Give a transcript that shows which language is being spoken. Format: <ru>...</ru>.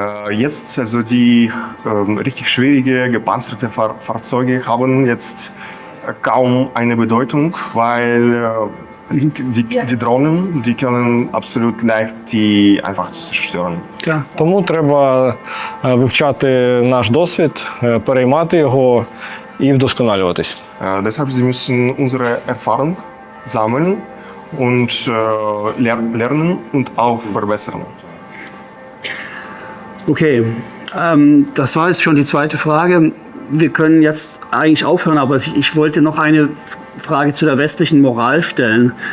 <de>Jetzt, also die richtig schwierige, gepanzerte Fahrzeuge haben jetzt kaum eine Bedeutung, weil die Drohnen, die können absolut leicht die einfach zu zerstören. Klar.</de> <uk>Тому треба вивчати наш досвід, переймати його і вдосконалюватись.</uk> <de>Deshalb sie müssen unsere Erfahrung sammeln und lernen und auch verbessern. Okay, das war jetzt schon die zweite Frage. Wir können jetzt eigentlich aufhören, aber ich wollte noch eine Frage zu der westlichen Moral stellen.</de>